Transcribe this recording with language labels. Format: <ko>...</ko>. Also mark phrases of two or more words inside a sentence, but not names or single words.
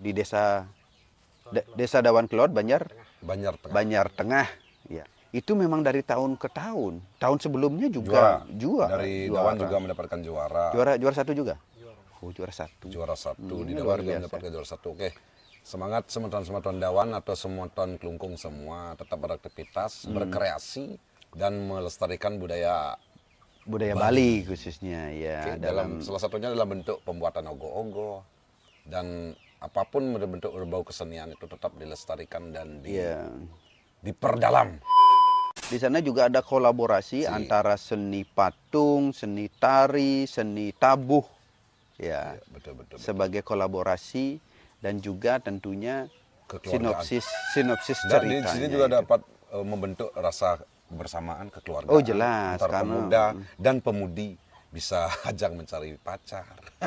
<id>Di desa Dawan Kelot, Banjar Tengah. Banjar Tengah, ya. Itu memang dari tahun ke tahun. Tahun sebelumnya juga Dari Dawan juga mendapatkan juara. Juara 1 juga. Oh, juara 1. Juara 1 di ini Dawan luar juga biasa. mendapatkan juara 1. Oke. Semangat semeton-semeton Dawan atau semeton Kelungkung semua tetap beraktivitas, berkreasi dan melestarikan budaya Bali khususnya ya. Oke, dalam salah satunya dalam bentuk pembuatan ogoh-ogoh dan apapun bentuk berbau kesenian itu tetap dilestarikan dan ya. diperdalam. Di sana juga ada kolaborasi antara seni patung, seni tari, seni tabuh, ya, Betul. sebagai kolaborasi, dan juga tentunya Kekeluargaan. sinopsis Dan di ceritanya. sini juga itu. dapat membentuk rasa kebersamaan, kekeluargaan. Oh, jelas, antara karena- pemuda dan pemudi bisa ajang mencari pacar.</id>